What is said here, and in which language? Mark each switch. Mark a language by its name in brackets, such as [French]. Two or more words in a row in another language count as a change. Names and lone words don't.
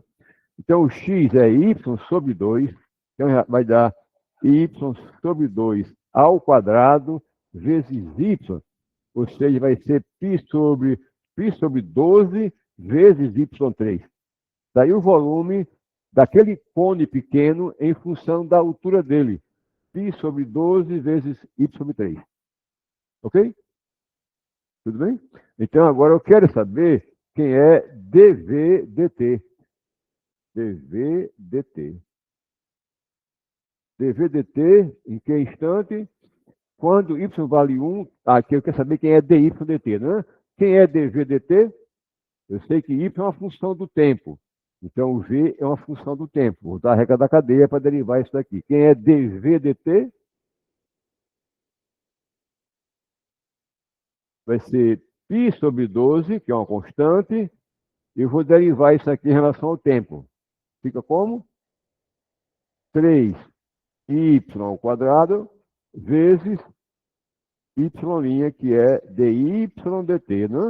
[Portuguese] Então, o x é y sobre 2, então vai dar y sobre 2 ao quadrado vezes y, ou seja, vai ser π sobre 12 vezes y3. Daí o volume daquele cone pequeno em função da altura dele. π sobre 12 vezes y sobre 3. Ok? Tudo bem? Então, agora eu quero saber quem é dv dt. dv dt. dv dt, em que instante? Quando y vale 1, aqui eu quero saber quem é dy dt, né? Quem é dv dt? Eu sei que y é uma função do tempo. Então, o v é uma função do tempo. Vou usar a regra da cadeia para derivar isso daqui. Quem é dv dt? Vai ser π sobre 12, que é uma constante, e eu vou derivar isso aqui em relação ao tempo. Fica como? 3y ao quadrado vezes y', que é dy dt, né?